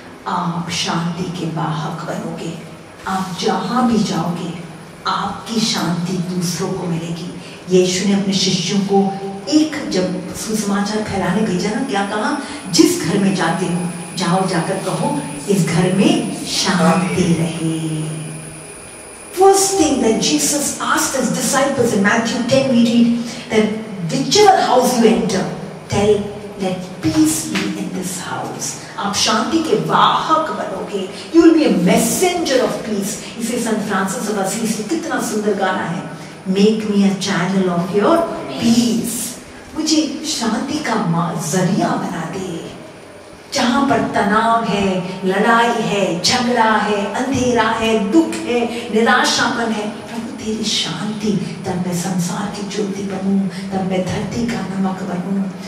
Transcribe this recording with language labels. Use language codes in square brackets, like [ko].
[hi] आप शांति के वाहक बनोगे। आप जहां भी जाओगे आपकी शांति दूसरों को मिलेगी। यीशु ने अपने शिष्यों को एक जब सुसमाचार फैलाने भेजा ना, क्या कहा? जिस घर में जाते हो जाओ, जाकर कहो इस घर में शांति रहे। [en] First thing that Jesus asked his disciples in Matthew 10, we read that whichever house you enter, tell let peace be in this house. [hi] आप शांति के वाहक बनोगे। [en] You will be a messenger of peace. [hi] इसे संत फ्रांसिस ऑफ असीसी कितना सुंदर गाना है, [en] Make me a channel of your peace. [hi] मुझे शांति का जरिया बना दे। जहां पर तनाव है, लड़ाई है, झगड़ा है, अंधेरा है, दुख है, निराशापन है, प्रभु तेरी शांति, तब मैं संसार की ज्योति बनूं, तब मैं धरती का नमक बनूं।